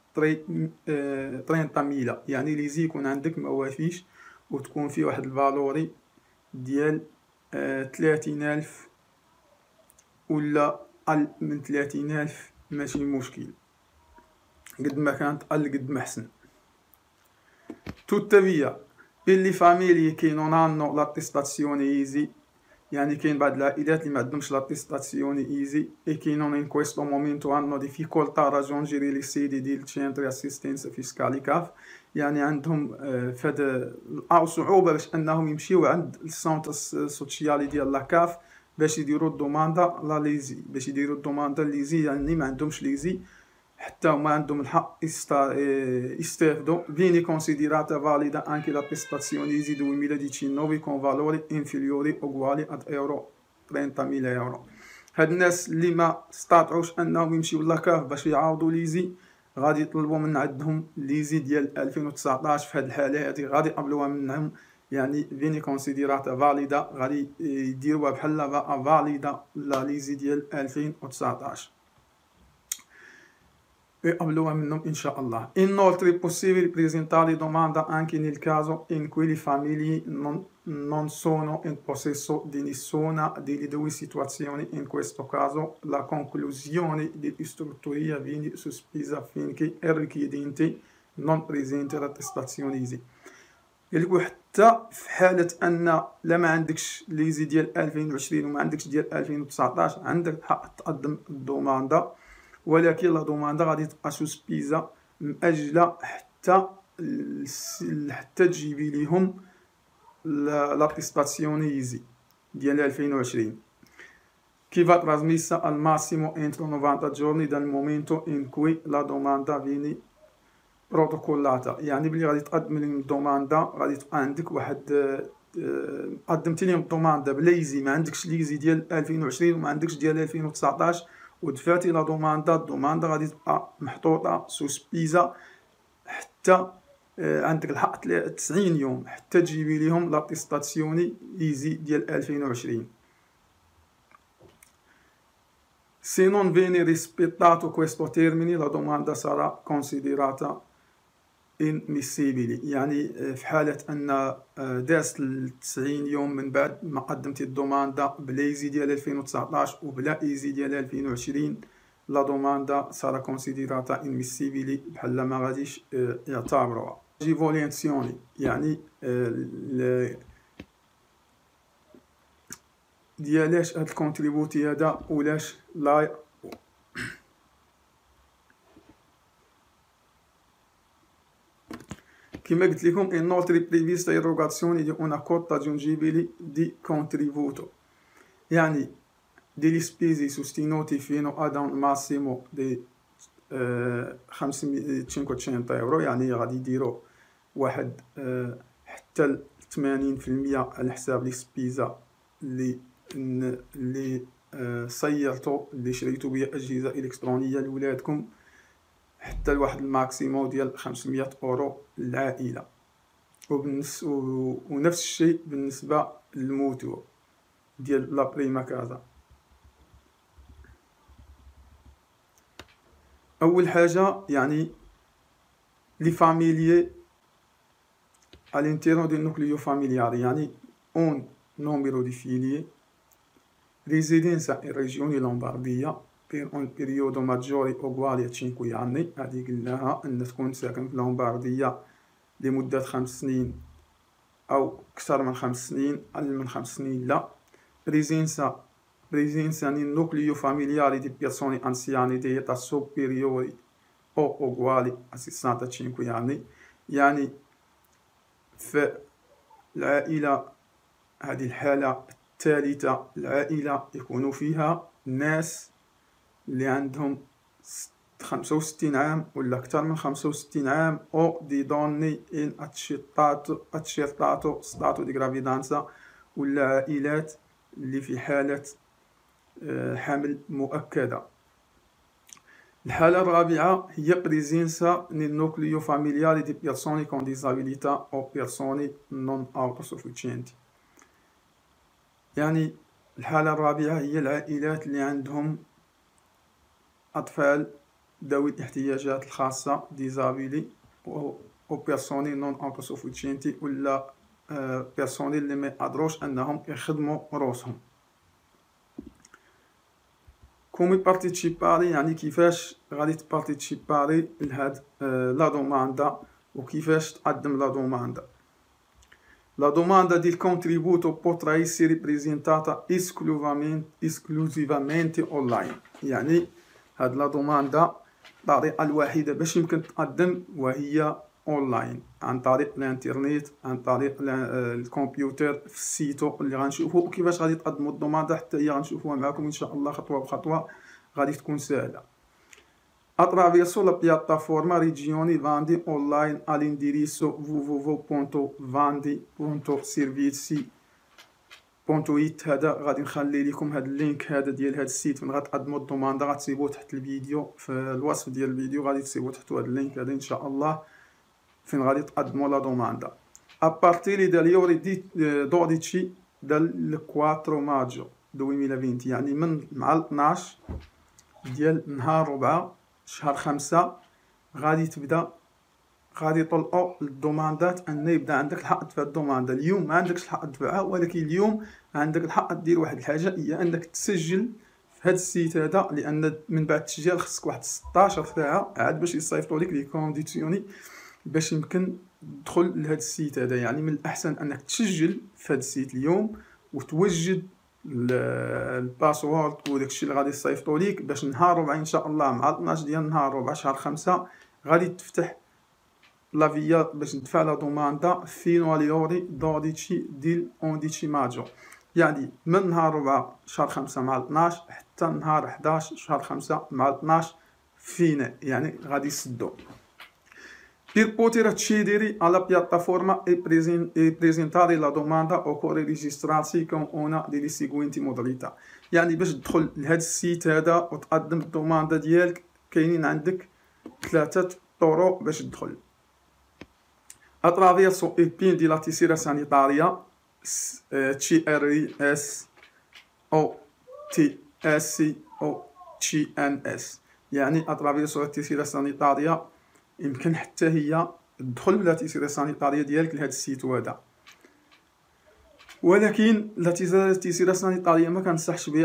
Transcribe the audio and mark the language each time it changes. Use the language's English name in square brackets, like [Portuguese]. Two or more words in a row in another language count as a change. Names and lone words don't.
[Arabic] 30.000، يعني ليزي يكون عندك ما وافيش وتكون فيه واحد الفالوري ديال 30,000 ولا أقل من 30,000 ماشي مشكل، قد ما كانت أقل قد ما أحسن. [Italian] tuttavia per le famiglie che non hanno l'attestazione ISEE، [Arabic] يعني كاين بعض العائلات اللي ما عندهمش [Italian] l'attestazione ISEE e che non in questo momento hanno difficoltà a raggiungere le sedi del centri assistenza fiscale CAF، [Arabic] يعني عندهم فهاد صعوبة باش انهم يمشيو عند السونتر سوسيالي ديال لاكاف باش يديروا الدوماندا [Italian] la ISEE, [Arabic] باش يديروا الدوماندا ليزي، يعني ما عندهمش ليزي حتى هما عندهم الحق يستافدوا. [Italian] viene considerata valida anche l'attestazione ISEE 2019 con valori inferiori o uguali ad euro 30.000 euro. [Arabic] هاد الناس اللي ما استطاعوش انهم يمشيو لاكاف باش يعاودوا ليزي غادي يطلبوا من عندهم ليزي ديال 2019. في هاد الحاله هادي غادي يقبلوها منهم، يعني [Italian] viene considerata valida, [Arabic] غادي يديروها بحال فاليدا [Italian] la ISEE [Arabic] ديال 2019 يقبلوها منهم ان شاء الله. [Italian] Inoltre è possibile presentare domanda anche nel caso in cui le famiglie non sono in possesso di nessuna delle due situazioni. In questo caso la conclusione dell'istruttoria viene sospesa finché il richiedente non presenta l'attestazione ISEE. [Arabic] يقول حتى في حالة أن لا ما عندكش ليزي ديال 2020 وما عندكش ديال 2019 عندك الحق تقدم الدوماندا، ولكن [Italian] la domanda [Arabic] غادي تبقى سوسبيزا مأجلة حتى تجيبي ليهم [Italian] l'attestazione ISEE ديال 2020 che va trasmessa al massimo entro 90 giorni dal momento in cui la domanda viene [Arabic] بروتوكولاتا، يعني بلي غادي تقدم لهم الدوماندا غادي تبقى عندك واحد قدمتي لهم الدوماندا بليزي، ما عندكش ليزي ديال 2020 وما عندكش ديال 2019 ودفعتي لا الدوماندا غادي تبقى محطوطه سوسبيزا حتى عندك الحق 90 يوم حتى تجيبي لهم [Italian] l'attestazione ISEE [Arabic] ديال 2020. [Italian] Se non viene rispettato questo termine la domanda sarà considerata immissibile، [Arabic] يعني في حالة أن دازت 90 يوم من بعد ما قدمتي الدوماندا بلا ايزي ديال 2019 وبلا ايزي ديال 2020 [Italian] la domanda sarà considerata [Arabic] immissibile، بحال ما غاديش يعتبروها. جيفولينسيوني يعني ديالاش هاد الكونتريبوتي هذا ولاش لا كما قلت لكم [Italian] inoltre prevista erogazione di una quota aggiungibile di contributo، يعني degli spesi sostenuti fino ad un massimo di 500 euro، [Arabic] يعني غادي يديروا واحد حتى 80% على حساب [Italian] le spese [Arabic] اللي صيرتو اللي شريتو بها اجهزه الكترونيه لولادكم حتى لواحد الماكسيموم ديال 500 اورو للعائله. ونفس الشيء بالنسبه للموتور ديال [Italian] la prima casa. [Arabic] اول حاجه يعني [Italian] le famiglie all'interno del nucleo familiare، يعني un numero di figli residenza in regione Lombardia per un periodo maggiore o uguale a 5 anni، [Arabic] هذه قلناها أن تكون ساكن في لومبارديا لمدة 5 سنين أو أكثر من 5 سنين، أقل من 5 سنين لا. [Italian] ريزينسا presenza nel nucleo familiare di persone anziane di età superiori o uguali a 65 anni. [Arabic] يعني في العائلة، هذه الحالة الثالثة، العائلة يكونوا فيها ناس اللي عندهم 65 عام ولا أكثر من 65 عام أو [Italian] di donne in accertato stato di gravidanza، [Arabic] ولا عائلات اللي في حالة حمل مؤكدة. الحالة الرابعة هي [Italian] presenza nel nucleo familiare di persone con disabilità o persone non autosufficienti. [Arabic] يعني الحالة الرابعة هي العائلات اللي عندهم أطفال ذوي الاحتياجات الخاصة disabili أو [Italian] persone non autosufficienti، [Arabic] ولا persone اللي ما يقدروش أنهم يخدموا روسهم. [Italian] come partecipare [Arabic] يعني كيفاش غادي تبارتيسيباري لهاد [Italian] la domanda [Arabic] وكيفاش تقدم [Italian] la domanda. La domanda di contributo potrà essere presentata esclusivamente online. [Arabic] يعني هاد [Italian] la domanda [Arabic] الطريقة الوحيدة باش يمكن تقدم وهي اونلاين، عن طريق الانترنت، عن طريق الكمبيوتر في السيتو اللي غنشوفو. وكيفاش غادي تقدموا الدوماندا حتى هي غنشوفوها معكم ان شاء الله خطوة بخطوة، غادي تكون سهلة. [Italian] Attraverso la piattaforma Regioni Vandi online all'indirizzo www.vandi.servizi.it. [Arabic] هذا غادي نخلي لكم هذا اللينك هذا ديال هذا السيت فين غتقدموا الدوماندا، غتسيبوه تحت الفيديو في الوصف ديال الفيديو، غادي تسيبوا تحت هذا اللينك هذا ان شاء الله فين غادي تقدموا [Italian] la domanda. A partire dalle ore 12 del 4 maggio 2020، [Arabic] يعني من مع 12 ديال نهار 4 شهر 5 غادي غادي يطلقوا الدوماندات أن يبدا عندك الحق تدفع الدوماندا. اليوم ما عندكش الحق تدفعها، ولكن اليوم عندك الحق دير واحد الحاجة، هي أنك تسجل في هاد السيت هذا، لأن من بعد التسجيل خصك واحد 16 ساعة عاد باش يصيفطوا لك [Italian] le condizioni [Arabic] باش يمكن تدخل لهاد السيت هذا. يعني من الأحسن أنك تسجل في هاد السيت اليوم وتوجد الباسورد وداكشي اللي غادي يصيفطوا ليك باش نهار 4 ان شاء الله مع 12 ديال نهار 4 شهر 5 غادي تفتح [Italian] la via [Arabic] باش ندفع [Italian] la domanda fino alle ore 12 del 11 maggio. [Arabic] يعني من نهار 4 شهر 5 مع 12 حتى نهار 11 شهر 5 مع 12 فينا، يعني غادي يسدوا. [Italian] Per poter accedere alla piattaforma e presentare la domanda occorre registrarsi con una delle seguenti modalità. [Arabic] يعني باش تدخل لهاد السيت هذا وتقدم الدوماندا ديالك كاينين عندك 3 طرق باش تدخل. [Italian] Attraverso il PIN di la tessera sanitaria CRS o TS o CNS. [Arabic] يعني [Italian] attraverso la tessera sanitaria [Arabic] يمكن حتى هي تدخل [Italian] la tessera sanitaria [Arabic] ديالك لهاد السيت هذا، ولكن [Italian] la tessera sanitaria [Arabic] ما كنصحش بها.